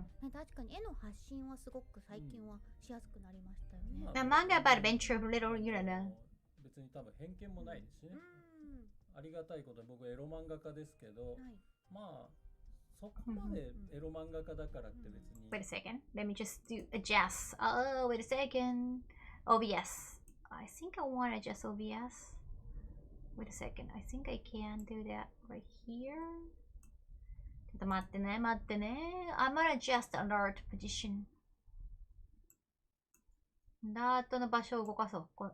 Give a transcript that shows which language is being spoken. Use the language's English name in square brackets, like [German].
[Japanese] 確かに絵の発信はすごく最近はしやすくなりましたよね。 [English] The manga about adventure of little Yurara. [Japanese] 別に多分偏見もないですしね。ありがたいこと僕エロ漫画家ですけど、まあそこまでエロ漫画家だからって別に。 [English] Wait a second. Let me just adjust. Oh, wait a second. OBS. I think I want to adjust OBS. Wait a second. I think I can do that right here. [Japanese] ちょっと待ってね、待ってね。 [English] I'm gonna adjust the alert position. [Japanese] アラートの場所を動かそう。